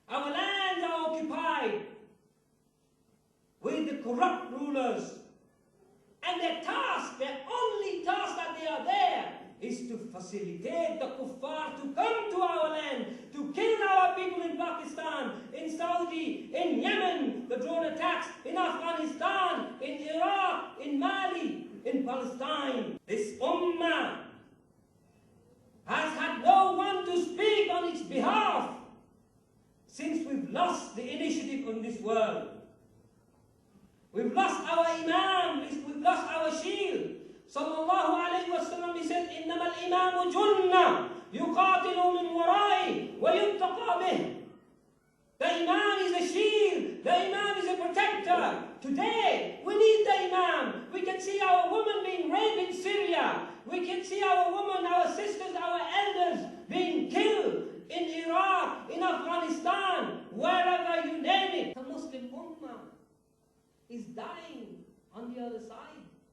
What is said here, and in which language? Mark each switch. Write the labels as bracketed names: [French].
[English] Our lands are occupied with the corrupt rulers, and their task, their only task that they are there, is to facilitate the kuffar to come to our land, to kill our people in Pakistan, in Saudi, in Yemen, the drone attacks, in Afghanistan, in Iraq, in Mali, in Palestine. This ummah has had no one to speak on its behalf since we've lost the initiative in this world. We've lost our imam, we've lost our shield. [Arabic] Sallallahu alayhi wa sallam, [English] he said, [Arabic] إِنَّمَا الْإِمَامُ جُنَّةٌ يُقَاتِلُ مِنْ وَرَائِهِ وَيُتَّقَى بِهِ. [English] The imam is a shield, the imam is a protector. Today, we need the imam. We can see our women being raped in Syria. We can see our women, our sisters, our elders being killed in Iraq, in Afghanistan, wherever you name it. The Muslim ummah is dying on the other side.